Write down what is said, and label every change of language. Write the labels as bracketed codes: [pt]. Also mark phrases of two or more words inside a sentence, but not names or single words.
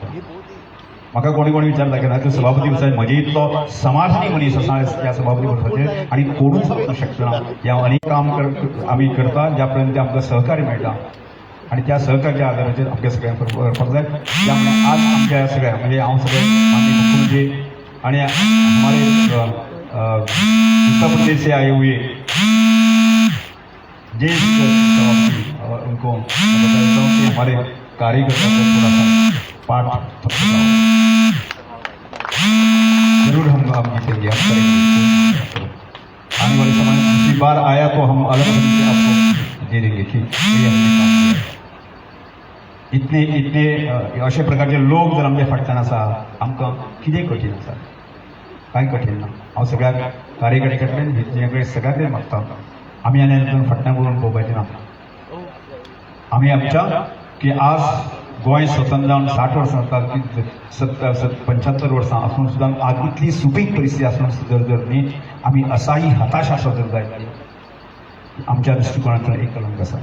[kok] म्हाका कोणी विचारता की ना तूं सभापती आसा, म्हजे इतलो समाजनी मनीस आसा ह्या सभापती पदाचेर आनी कोणूच वचूंक शकना. ह्या अनेक काम आमी करता ज्या पर्यंत आमकां सहकार्य मेळटा. आणि त्या सहकार्याच्या आधाराचेर आमच्या सगळ्यांक करपाक जाय. त्यामुळे आज आमच्या सगळ्या म्हणजे हांव सगळे माननीय मुख्यमंत्री आणि [hi] हमारे उत्तर प्रदेश से आए हुए ज्येष्ठ सभापति उनको मैं बताता हूँ कि हमारे कार्यकर्ता को थोड़ा सा पाठ जरूर हम जीतेंगे, हम करेंगे. आने वाले समय में दूसरी बार आया तो हम अलग तरीके आपको दे देंगे कि ये हमने काम किया. [kok] इतने अशा प्रकारचे लोक जर आमच्या फाटल्यान आसा आमकां कितें कठीण आसा, कांय कठीण ना. हांव सगळ्या कार्यकर्त्यांकडे सगळ्या कडेन मागता आमी आनी फाटल्यान वळून पळोवपाचें ना. आमी आमच्या की आज गोंय स्वतंत्र जावन 60 वर्सां जातात, 75 वर्सां आसून सुद्दां आज इतली सुपीक परिस्थिती आसून सुद्दां जर न्ही आमी असाही हताश आसत जर जायत आमच्या दृश्टिकोनांतल्यान एक कलंक आसा.